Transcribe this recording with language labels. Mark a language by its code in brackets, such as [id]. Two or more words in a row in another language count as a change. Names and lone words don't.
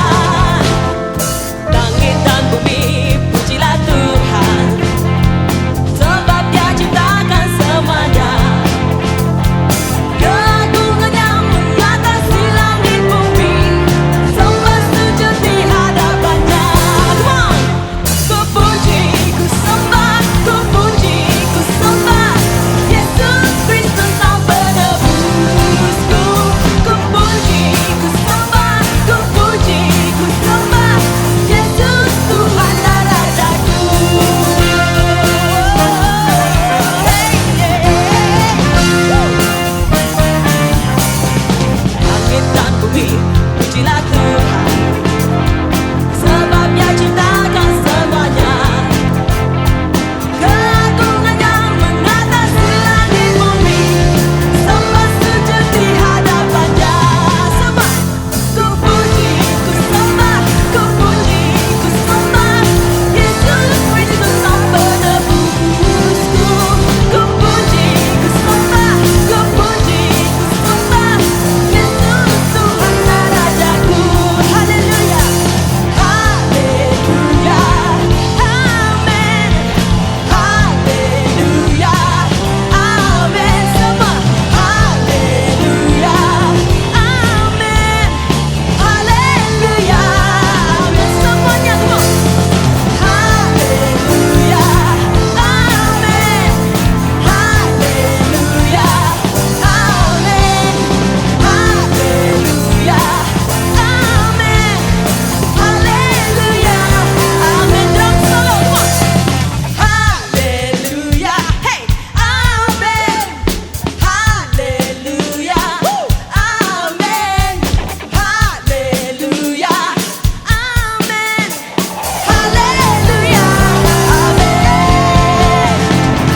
[id] Langit dan bumi, pujilah Tuhan, sebab Dia ciptakan semuanya. Keagungannya mengatasi langit bumi, sembah sujud di hadapan-Nya. [en] Come on! [id] Ku puji, ku sembah, ku puji, ku sembah Yesus Kristus Sang Penebusku. Ku puji, ku sembah, ku puji, ku sembah Yesus Tuhan dan Rajaku. Langit dan bumi, pujilah Tuhan, sebab Dia ciptakan semuanya. Keagungannya mengatasi langit bumi, sembah sujud di hadapan-Nya. Sembah, ku puji, ku sembah, ku puji, ku sembah Yesus Kristus Sang Penebusku. Ku puji, ku sembah, ku puji, ku sembah Yesus Tuhan dan Rajaku. Haleluya, haleluya, amin. Haleluya, amin. Sembah, haleluya, amin. Haleluya, amin. Semuanya semua. Haleluya, amin. Haleluya, amin. Haleluya, amin. Haleluya, amin. [en] Drum solo, come on. [id] Haleluya, hey, amin. Haleluya, amin. Haleluya, amin. Haleluya, amin.